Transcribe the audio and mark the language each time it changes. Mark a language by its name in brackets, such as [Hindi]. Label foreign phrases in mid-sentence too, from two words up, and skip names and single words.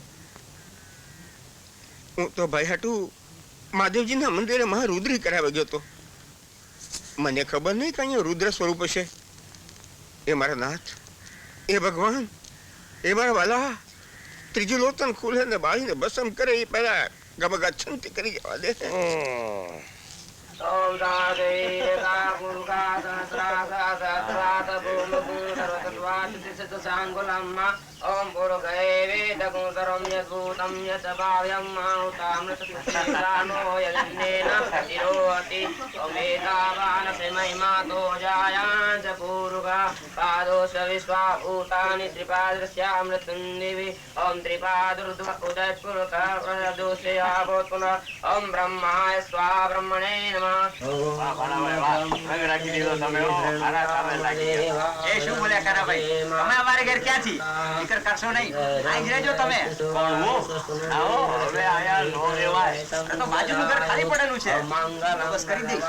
[Gujarati] હું તો ભાઈ હાટુ મહાદેવજીના મંદિરે મહારુદ્રી કરાવવા ગયો તો. મને ખબર નહીં કે અહીંયા રુદ્ર સ્વરૂપ છે. એ મારા નાથ, એ ભગવાન, એ મારા વાલા ત્રીજું લોતન ખુલે ને બાળીને બસમ કરે એ પહેલા ગમગા છંતી કરી જવા દે. [Sanskrit] ओम पुरुषे वेदगुं सर्वं यद्भूतं यत् भाव्यं माहुतामृतस्यानो यज्ञेन तिरोति वेदावानसे महिमातो जायां च पूरुगा पादोष विश्वा भूतानि त्रिपादस्यामृतं दिवि ओम त्रिपादरुद्ध उदयपुरुषः प्रदोषे आभूत्पुनः ओम ब्रह्माय स्वा ब्रह्मणे नमः. [Gujarati] એ શું બોલ્યા કરા ભાઈ? તમે અમારે ઘેર ક્યાંથી? ફિકર કરશો નહીં, આઈ જ રહેજો તમે. કોણ હું? આવો હવે આયા નો રેવાય. તો બાજુનું ઘર ખાલી પડેલું છે, બસ કરી દઈશ.